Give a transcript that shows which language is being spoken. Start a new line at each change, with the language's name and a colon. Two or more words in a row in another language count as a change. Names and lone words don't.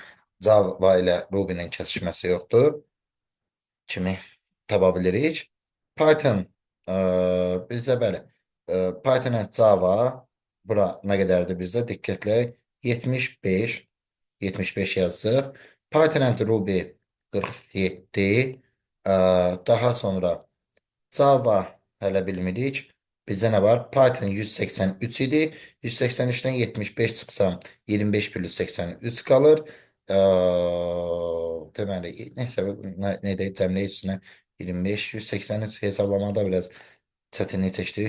Azerbaijani: Java ilə Ruby'nin kəsişməsi yoxdur kimi tapa bilirik. Python bizdə belə
English: Python and Java
Azerbaijani: bura nə qədərdir bizdə diqqətlə 75 75 yazdıq.
English: Python and Ruby
Azerbaijani: 47 daha sonra Java hələ bilmirik. Bizdə nə var? Python 183 idi. 183-dən 75 çıxsam 25 plus 83 qalır. Deməli, nəsə nə deyək cəmləyə üstünə 25, 183 hesablamada biraz çətinlik çəkdik.